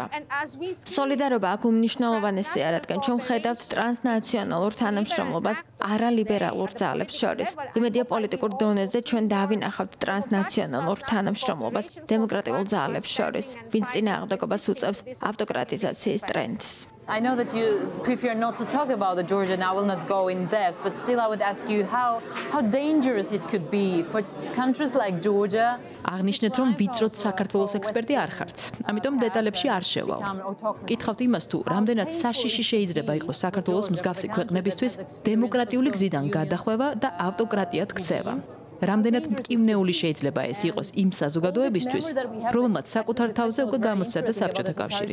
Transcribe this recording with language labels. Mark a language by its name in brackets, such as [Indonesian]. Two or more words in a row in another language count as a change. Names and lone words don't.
[Georgian] სოლიდარობა აქ უმნიშვნელოვანესია, რადგან ჩვენ ხედავთ ტრანსნაციონალურ თანამშრომლობას არალიბერალურ ძალებს შორის. იმედია პოლიტიკურ დონეზე ჩვენ დავინახავთ ტრანსნაციონალურ თანამშრომლობას დემოკრატიულ ძალებს შორის, ვინც წინააღმდეგობას უწევს ავტოკრატიზაციის ტრენდს. [English] I know that you prefer not to talk about the Georgia, and I will not go in depth, but still I would ask you how dangerous it could be for countries like Georgia. [Georgian] აღნიშნეთ, რომ ვიწროდ საქართველოს ექსპერტი არ ხართ. ამიტომ დეტალებში არ შევალ. კითხავთ იმას, თუ რამდენად საშიში შეიძლება იყოს საქართველოს მსგავსი ქვეყნებისთვის დემოკრატიული გზიდან გადახვევა და ავტოკრატიად ქცევა. რამდენად მტკივნეული შეიძლება ეს იყოს იმ საზოგადოებისთვის, რომელმაც საკუთარ თავზე უკვე გამოსცადა საბჭოთა კავშირი.